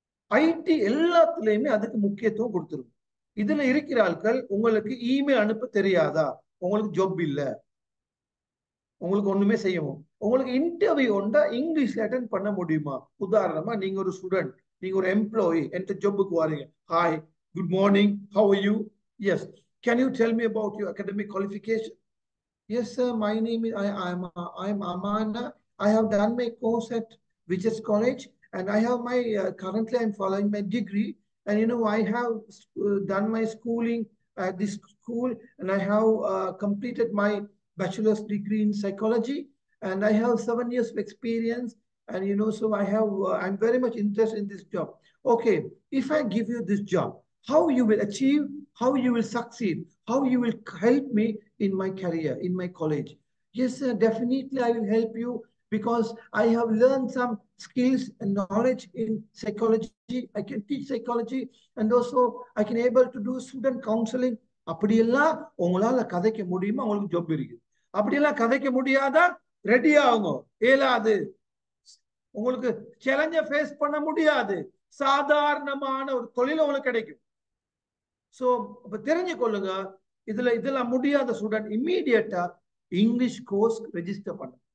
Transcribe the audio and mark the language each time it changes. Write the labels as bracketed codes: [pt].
[ta] ID எல்லாத்துலயுமே அதுக்கு முக்கியத்துவம் கொடுத்துருக்கும். இதுல இருக்கிற ஆட்கள் உங்களுக்கு இமெயில் அனுப்ப தெரியாதா, உங்களுக்கு ஜாப் இல்ல, உங்களுக்கு ஒண்ணுமே செய்யணும். உங்களுக்கு இன்டர்வியூ ஒன்றா இங்கிலீஷ்ல அட்டென்ட் பண்ண முடியுமா? உதாரணமா நீங்க ஒரு ஸ்டூடெண்ட், நீங்க ஒரு எம்ப்ளாயி, என்கிட்ட ஜாபுக்கு வரீங்க. [en] Hi, good morning, how are you? Yes, can you tell me about your academic qualification? Yes, sir. My name is I'm Amanda. I have done my course at Witches College, and I have my currently I'm following my degree. And I have done my schooling at this school, and I have completed my bachelor's degree in psychology, and I have 7 years of experience. And so I'm very much interested in this job. Okay, if I give you this job, how you will achieve, how you will succeed, how you will help me in my career, in my college? Yes, sir, definitely I will help you because I have learned some skills and knowledge in psychology. I can teach psychology, and also I can able to do student counseling. [ta] அப்படியெல்லாம் உங்களால கதைக்க முடியுமா? உங்களுக்கு job இருக்கு. அப்படியெல்லாம் கதைக்க முடியாதா? Ready ஆகுங்க. ஏலாது. உங்களுக்கு சேலஞ்ச ஃபேஸ் பண்ண முடியாது. சாதாரணமான ஒரு தொழில் உங்களுக்கு கிடைக்கும். சோ இப்ப தெரிஞ்சு கொள்ளுங்க, இதெல்லாம் முடியாத ஸ்டூடெண்ட் இம்மீடியட்டா இங்கிலீஷ் கோர்ஸ் ரெஜிஸ்டர் பண்ண.